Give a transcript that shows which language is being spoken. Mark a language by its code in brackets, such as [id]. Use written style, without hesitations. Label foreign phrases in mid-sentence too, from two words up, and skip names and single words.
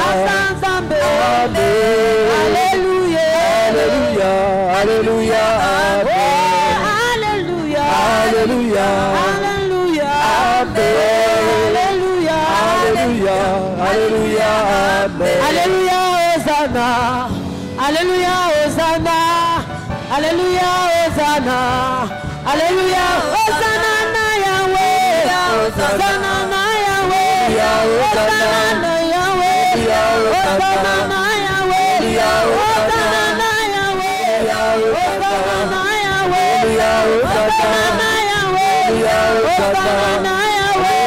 [fr] Alléluia. Alléluia. Alléluia. Alléluia. Alléluia. Alléluia. Alléluia. Alléluia. Alléluia. Hosanna. Alléluia. Hosanna. Alléluia. Hosanna. Alléluia. [ln] Hosanna na Yahweh. Hosanna na Yahweh. Hosanna na Yahweh. Hosanna na Yahweh. Hosanna na Yahweh. Hosanna na Yahweh. Hosanna na Yahweh. Hosanna na Yahweh.